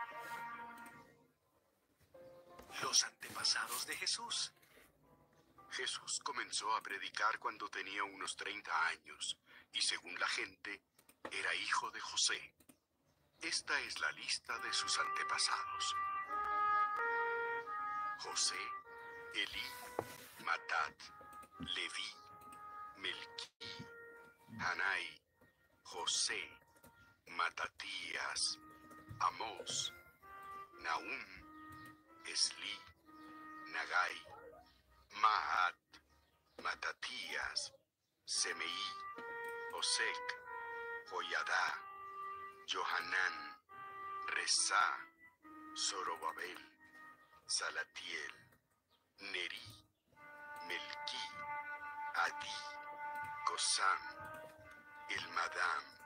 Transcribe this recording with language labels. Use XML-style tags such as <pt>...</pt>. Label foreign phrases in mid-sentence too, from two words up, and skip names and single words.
<es>Los antepasados de Jesús. Jesús comenzó a predicar cuando tenía unos 30 años y, según la gente, era hijo de José. Esta es la lista de sus antepasados: José, Elí, Matat, Leví, Melquí, Hanai, José, Matatías, Amós, Nahum, Esli, Nagai, Maat, Matatías, Semeí, Osec, Joyadá, Johanán, Resá, Zorobabel, Salatiel, Neri, Melquí, Adí, Cosam, Elmadam,</es>